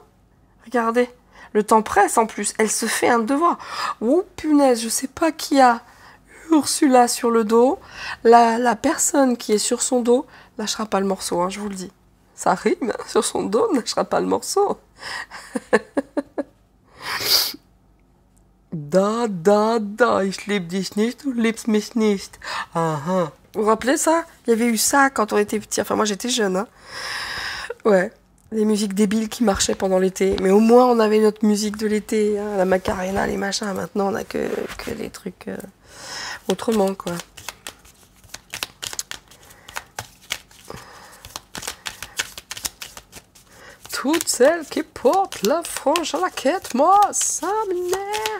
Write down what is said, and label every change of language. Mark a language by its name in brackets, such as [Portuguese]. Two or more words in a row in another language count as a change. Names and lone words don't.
[French] Regardez. Le temps presse en plus. Elle se fait un devoir. Oh punaise, je sais pas qui a Ursula sur le dos. La personne qui est sur son dos lâchera pas le morceau, hein, je vous le dis. Ça rime, hein, sur son dos, lâchera pas le morceau. [German] Da, ich liebe dich nicht, du liebst mich nicht. [French] Vous vous rappelez ça? Il y avait eu ça quand on était petit. Enfin, moi j'étais jeune, hein. Ouais. Les musiques débiles qui marchaient pendant l'été. Mais au moins, on avait notre musique de l'été, hein, la Macarena, les machins. Maintenant, on a que des trucs autrement, quoi. Toutes celles qui portent la frange à la quête, moi, ça m'énerve.